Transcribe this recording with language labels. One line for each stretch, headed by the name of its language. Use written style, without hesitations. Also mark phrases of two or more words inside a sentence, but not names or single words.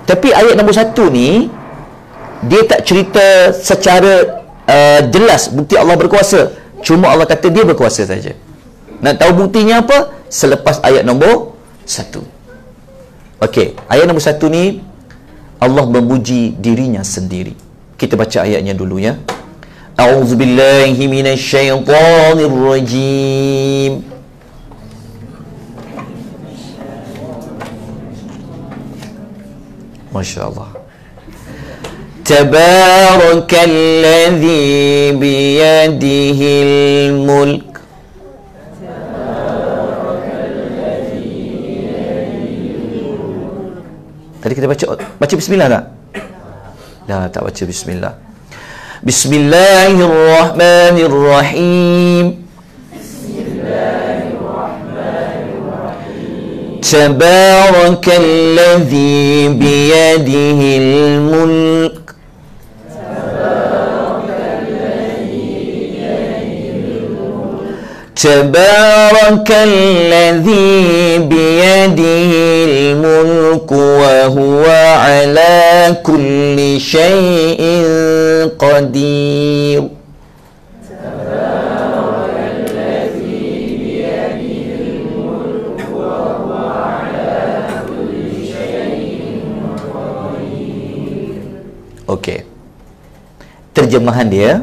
Malay: Tapi ayat nombor 1 ni, dia tak cerita secara jelas bukti Allah berkuasa. Cuma Allah kata dia berkuasa saja. Nak tahu buktinya apa? Selepas ayat nombor 1. Okey, ayat nombor 1 ni Allah memuji dirinya sendiri. Kita baca ayatnya dulu ya.
Arabic: أعوذ بالله من الشيطان الرجيم. ما شاء الله. تبارك الذي بيده الملك.
Malay: Tadi kita baca bismillah tak? Dah tak baca bismillah.
Arabic: بسم الله الرحمن الرحيم. تبارك الذي بيده الملك. تبارك الذي بيده الملك وهو على كل شيء قدير.
Malay: Okey. Terjemahan dia.